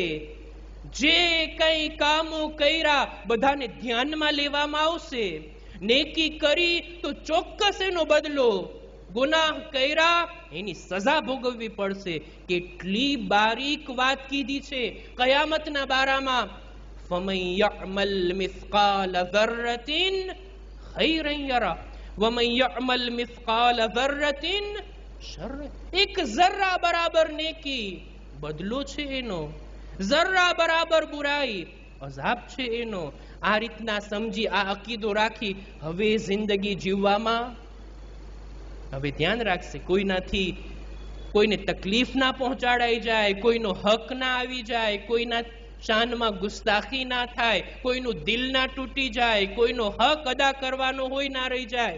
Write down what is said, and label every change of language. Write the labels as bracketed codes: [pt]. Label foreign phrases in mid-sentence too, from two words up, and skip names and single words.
[gu] જે કઈ કામો કર્યા બધાને ધ્યાનમાં લેવામાં આવશે. નેકી કરી તો ચોક્કસ એનો બદલો, ગુનાહ કર્યા એની સજા ભોગવવી પડશે. કેટલી બારીક વાત કીધી છે કયામતના બારામાં. [ar] فَمَنْ يَعْمَلْ مِثْقَالَ ذَرَّةٍ خَيْرًا يَرَهُ وَمَنْ يَعْمَلْ مِثْقَالَ ذَرَّةٍ شَرًّا. [gu] એક ઝર્રા બરાબર નેકી, બદલો છે એનો. ઝર્રા બરાબર બુરાઈ, અઝાબ છે એનો. આ રીતના સમજી, આ અકીદો રાખી હવે જિંદગી જીવવામાં હવે ધ્યાન રાખશે. કોઈનાથી કોઈને તકલીફ ના પહોંચાડાઈ જાય, કોઈનો હક ના આવી જાય, કોઈના શાનમાં ગુસ્તાખી ના થાય, કોઈનું દિલ ના તૂટી જાય, કોઈનો હક અદા કરવાનો હોય ના રહી જાય.